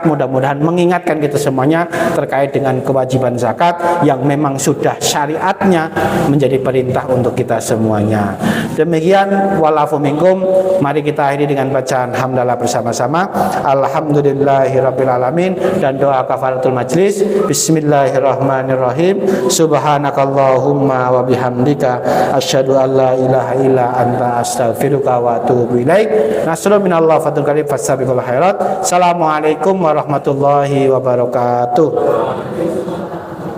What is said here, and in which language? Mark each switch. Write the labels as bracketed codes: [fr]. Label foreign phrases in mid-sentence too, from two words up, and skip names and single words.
[id] Mudah-mudahan mengingatkan kita semuanya terkait dengan kewajiban zakat yang memang sudah syariatnya menjadi perintah untuk kita semuanya. Demikian, [ar] والعفو منكم. [id] Mari kita akhiri dengan bacaan hamdalah bersama-sama. [ar] الحمد لله رب العالمين, [id] dan doa [ar] كفارة المجلس. بسم الله الرحمن الرحيم سبحانك اللهم وبحمدك أشهد أن لا إله إلا أنت أستغفرك وأتوب إليك. نصر من الله فتح الكريم فاستبقوا الخيرات. السلام عليكم ورحمة الله وبركاته.